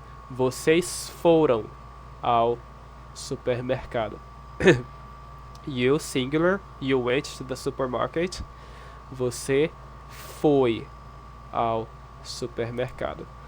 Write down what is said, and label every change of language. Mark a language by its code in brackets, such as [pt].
[pt] Vocês foram ao supermercado. [en] You, singular, you went to the supermarket. [pt] Você foi ao supermercado.